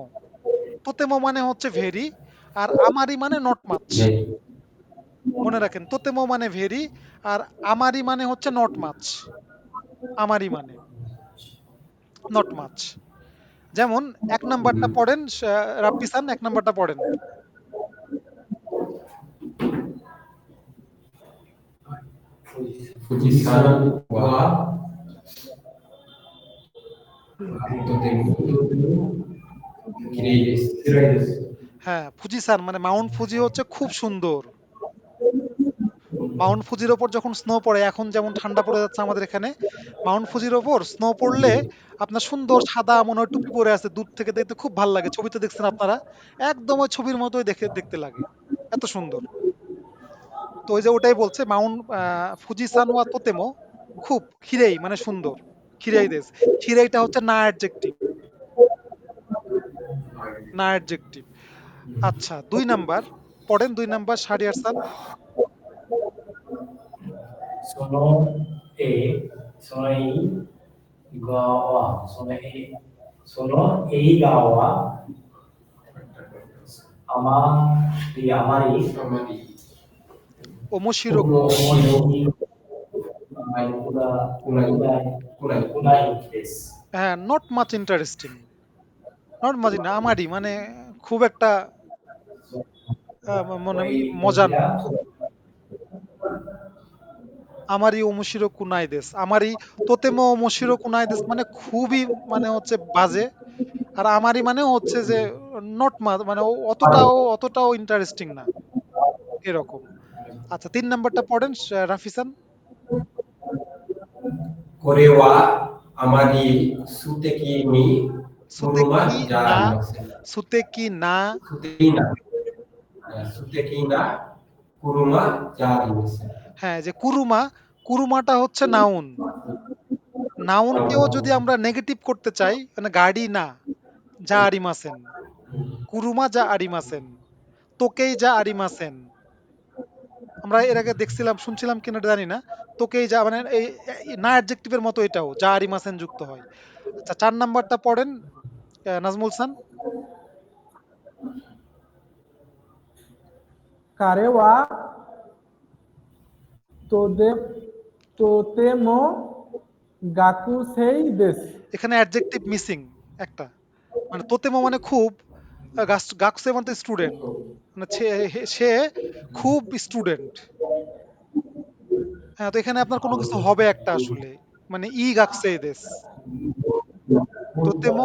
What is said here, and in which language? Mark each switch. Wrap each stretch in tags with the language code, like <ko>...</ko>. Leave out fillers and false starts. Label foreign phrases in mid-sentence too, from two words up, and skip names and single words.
<bn>তোতেমো মানে হচ্ছে ভেরি, আর আমারি মানে</bn> <en>not much.</en> <bn>মনে রাখেন, তোতেমো মানে ভেরি, আর আমারি মানে হচ্ছে</bn> <en>not much.</en> <bn>আমারি মানে</bn> <en>not much.</en> <bn>যেমন ১ নাম্বারটা পড়েন, রাব্বিসান ১ নাম্বারটা পড়েন।</bn> <ja>富士山はとても綺麗です。辛いです。</ja> <bn>হ্যাঁ, ফুজিসান মানে মাউন্ট ফুজি হচ্ছে খুব সুন্দর। মাউন্ট ফুজির ওপর যখন স্নো পড়ে, এখন যেমন ঠান্ডা পড়ে যাচ্ছে আমাদের এখানে, মাউন্ট ফুজির ওপর স্নো পড়লে আপনার সুন্দর সাদা মনে হয় টুপি পরে আছে, দূর থেকে দেখতে খুব ভালো লাগে। ছবিতে দেখছেন আপনারা, একদম ওই ছবির মতোই দেখতে লাগে, এত সুন্দর। তো ওই যে ওটাই বলছে মাউন্ট</bn> <ja>富士山はとても</ja> <bn>খুব খিরেই মানে সুন্দর।</bn> <ja>きれいです.</ja> <bn>খিরেইটা হচ্ছে না অ্যাডজেক্টিভ, না অ্যাডজেক্টিভ। আচ্ছা ২ নাম্বার পড়েন ২ নাম্বার শাহরিয়ার খান।</bn> <ja>そのその映画は、その映画はあまり আমারই ওমোশিরো কোনাই です。</ja> <en>হ্যাঁ, not much interesting. not much</en> <bn>না আমারই মানে খুব একটা মানে মজার না।</bn> <ja>あまり面白くないです. あまりとても面白くないです</ja> <bn>মানে খুবই মানে হচ্ছে বাজে। আর আমারই মানে হচ্ছে যে</bn> <en>not much</en> <bn>মানে অতটাও ইন্টারেস্টিং না। এরকম। আচ্ছা ৩ নাম্বারটা পড়েন রাফিসান।</bn> <ja>これはあまり素敵に সুতেকি 車じゃあ না りません。素敵な素敵な素敵な車じゃありません。</ja> <bn>হ্যাঁ, যে কুরুমা, কুরুমাটা হচ্ছে নাউন। নাউনকেও যদি আমরা নেগেটিভ করতে চাই মানে গাড়ি না,</bn> <ja>じゃありません. 車じゃありません。時計じゃありません.</ja> <bn>আমরা এর আগে দেখছিলাম, শুনছিলাম কিনা জানি না। তোকেই যা মানে এই না অ্যাডজেক্টিভের মতো এটাও</bn> <ja>じゃありません</ja> <bn>যুক্ত হয়। আচ্ছা ৪ নাম্বারটা পড়েন নাজমুল হাসান।</bn> <ja>彼はとても学生です。</ja> <bn>এখানে অ্যাডজেক্টিভ মিসিং একটা। মানে তোতেমো মানে খুব, গাকুসে মানে স্টুডেন্ট। মানে সে খুব স্টুডেন্ট। হ্যাঁ, তো এখানে আপনার কোনো কিছু হবে একটা আসলে। মানে</bn> <ja>学生です.</ja> <bn>তোতেমো</bn>